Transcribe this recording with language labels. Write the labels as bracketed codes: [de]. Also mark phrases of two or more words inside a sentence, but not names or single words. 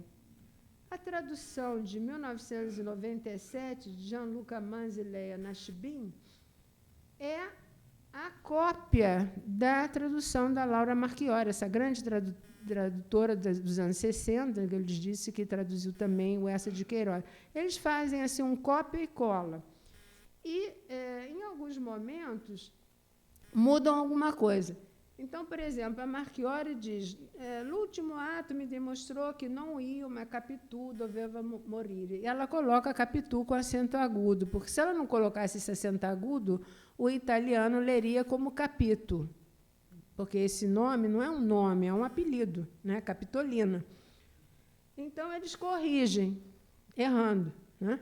[pt] A tradução de 1997, de Gianluca Manzileia Nachbin, é a cópia da tradução da Laura Marchiori, essa grande tradutora dos anos 60, que eu lhes disse que traduziu também o Essa de Queiroz. Eles fazem assim um cópia e cola. E, em alguns momentos, mudam alguma coisa. Então, por exemplo, a Marchiori diz, no último ato me demonstrou que [it] non io, ma Capitu doveva morire. [pt] E ela coloca Capitu com acento agudo, porque se ela não colocasse esse acento agudo, o italiano leria como Capito, porque esse nome não é um nome, é um apelido, né? Capitolina. Então, eles corrigem, errando, né?